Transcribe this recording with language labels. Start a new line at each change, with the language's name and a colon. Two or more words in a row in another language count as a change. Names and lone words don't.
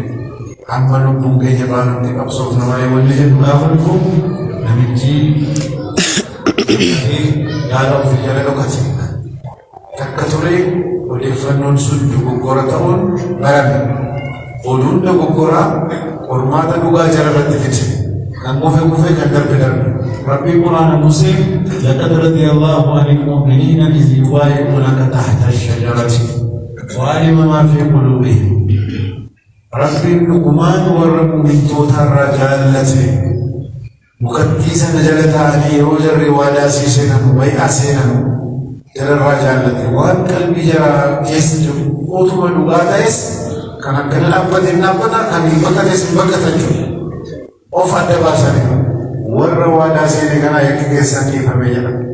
Oromo: Amma lubbuun keenya baanutti qabsoofna malee wanni jedhu gaafa dhufu namichi yaada ofii jala dhokate. Takka ture odeeffannoon sun dogoggora ta'uun barame. Oduun dogoggoraa qormaata dhugaa jala irratti fide. Kan kufe kan darbe.
Arabic: Rabbi Qur'aana Musee لقد رضي الله عن المؤمنين إذ يبايعونك تحت الشجرة وعلم ما في قلوبهم.
Oromo: Rabbiin dhugumaan warra mu'mintootaa irraa jaallate. Mukattii sana jala ta'anii yeroo jarri waadaa seenan bay'aa seenan jararraa jaallate waan qalbii jaraa keessa jiru utuma dhugaa ta'es kan akkana dhaabbate hin dhaabbata kan hin baqates hin baqatan jiru of adda baasanii warra waadaa seene kana yakka keessan dhiifame jedha.